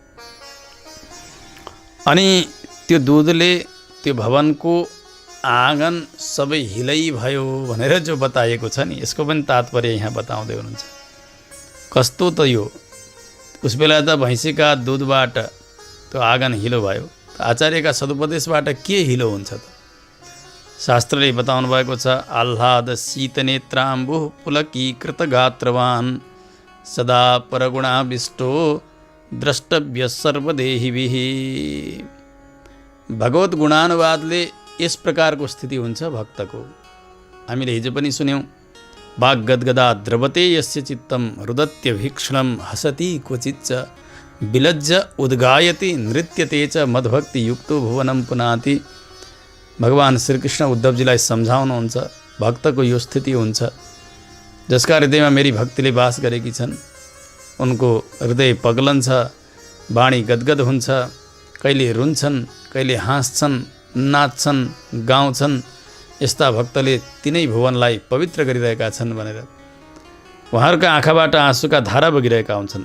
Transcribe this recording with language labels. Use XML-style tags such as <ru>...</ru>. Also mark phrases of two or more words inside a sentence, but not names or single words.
<ne>अनि त्यो दुधले त्यो भवनको आँगन सबै हिलै भयो भनेर जो बताइएको छ नि, यसको पनि तात्पर्य यहाँ बताउँदै हुनुहुन्छ। कस्तो त यो, उस बेला त भैँसीका दुधबाट त्यो आँगन हिलो भयो, आचार्यका सदुपदेशबाट के हिलो हुन्छ त? शास्त्रले बताउनु भएको छ,</ne> <sa>आह्लाद शीतनेत्राम्बु पुलकीकृत गात्रवान सदा परगुणाविष्टो द्रष्टव्य सर्वदेहिभिः।</sa> <ne>भगवत गुणानुवादले यस प्रकारको स्थिति हुन्छ भक्तको। हामीले हिजो पनि सुन्यौँ,</ne> <sa>वाग्गद्गदा द्रवते यस्य चित्तम रुदत्यभीक्षणम हसति क्वचिच्च विलज्ज उद्गायति नृत्यते च मद्भक्ति युक्तो भुवनम पुनाति।</sa> <ne>भगवान् श्रीकृष्ण उद्धवजीलाई सम्झाउनुहुन्छ, भक्तको यो स्थिति हुन्छ जसका हृदयमा मेरी भक्तिले वास गरेकी छन्, उनको हृदय पग्लन्छ, वाणी गदगद हुन्छ, कहिले रुन्छन्, कहिले हाँस्छन्, नाच्छन्, गाउँछन्। यस्ता भक्तले तिनै भुवनलाई पवित्र गरिरहेका छन् भनेर उहाँहरूका आँखाबाट आँसुका धारा बगिरहेका हुन्छन्।</ne>